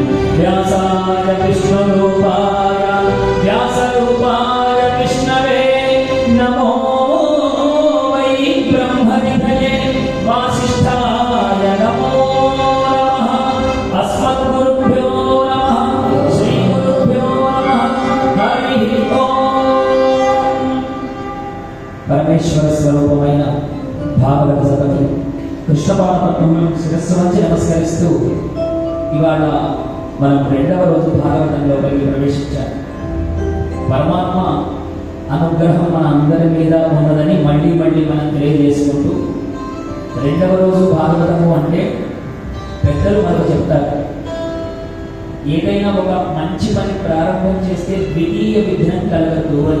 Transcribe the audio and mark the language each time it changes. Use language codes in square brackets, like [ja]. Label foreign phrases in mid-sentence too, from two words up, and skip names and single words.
[sa] व्यासाय विष्णुरूपाय व्यासरूपाय विष्णवे नमो वै ब्रह्मनिधये वासिष्ठाय नमो नमः। अस्मद्गुरुभ्यो नमः श्रीगुरुभ्यो नमः हरिः ओम्। [te] परमेश्वर स्वरूपమైన భాగవత సభకి కృష్ణపాదపద్మం శిరస్సు వంచి నమస్కరిస్తూ ఇవాళ మనం రెండవ రోజు భాగవతంలోకి ప్రవేశించాం. పరమాత్మ అనుగ్రహం మన అందరి మీద ఉన్నదని మళ్ళీ మళ్ళీ మనం తెలియజేసుకుంటూ రెండవ రోజు భాగవతము అంటే పెద్దలు మనకు చెప్తారు, ఏదైనా ఒక మంచి పని ప్రారంభం చేస్తే ద్వితీయ విఘ్నం కలగదు అని.